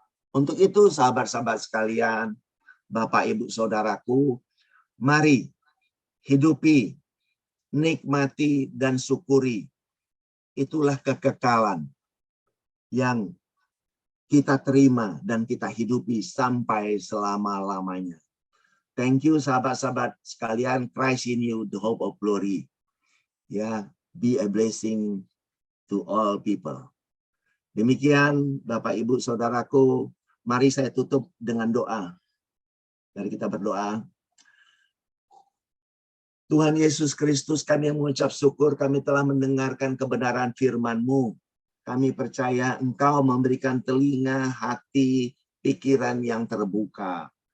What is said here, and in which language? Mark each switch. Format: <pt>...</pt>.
<id>Untuk itu, sahabat-sahabat sekalian, Bapak, Ibu, Saudaraku, mari hidupi, nikmati, dan syukuri. Itulah kekekalan yang kita terima dan kita hidupi sampai selama-lamanya.</id> <en>Thank you</en> <id>sahabat-sahabat sekalian.</id> <en>Christ in you, the hope of glory. Ya, be a blessing to all people.</en> <id>Demikian Bapak, Ibu, Saudaraku. Mari saya tutup dengan doa. Mari kita berdoa. Tuhan Yesus Kristus, kami yang mengucap syukur, kami telah mendengarkan kebenaran firman-Mu. Kami percaya Engkau memberikan telinga, hati, pikiran yang terbuka.</id>